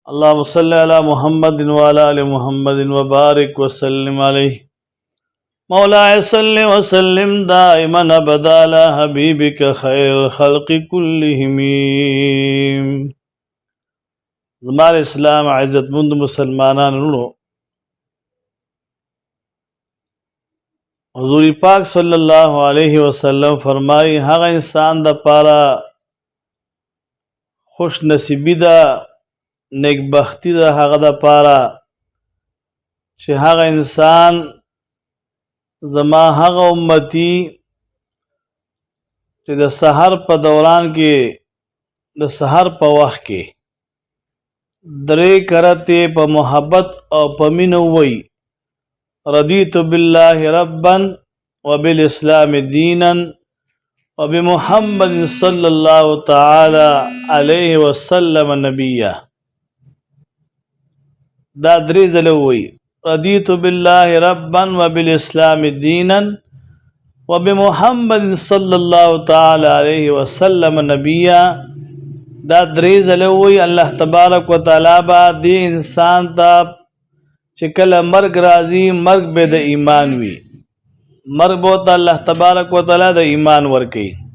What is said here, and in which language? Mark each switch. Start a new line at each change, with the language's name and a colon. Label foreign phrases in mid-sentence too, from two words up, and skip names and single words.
Arabic: اللهم صل على محمد وعلى آل محمد وبارك وسلم عليه مولاي صل وسلم دائما ابدا على حبيبك خير الخلق كلهم.
Pashto: زمار اسلام عزت مند مسلمانانو حضور پاک
Arabic: صلی اللہ علیہ وسلم
Pashto: فرمائی هغه انسان د پاره خوش نصیبی ده نیک بختی ده هغه د پاره چې هغه انسان زما هغه امتی چې د سحر په دوران کې د سحر په وخت کې درې کرته په محبت او په مینه وای
Arabic: رضیت بالله ربا وبالاسلام دینا وبمحمد صلی الله تعالی علیه وسلم نبیا.
Pashto: دا درې ځله وای
Arabic: رضیت بالله ربا وبالاسلام دینا وبمحمد صلی الله تعالی علیه وسلم نبیا.
Pashto: دا درې ځله وای
Arabic: الله تبارک وتعالی
Pashto: با دې انسان ته چې کله مرګ راځي مرګ به د ایمان وي، مرګ به
Arabic: الله تبارک وتعالی
Pashto: د ایمان ورکي.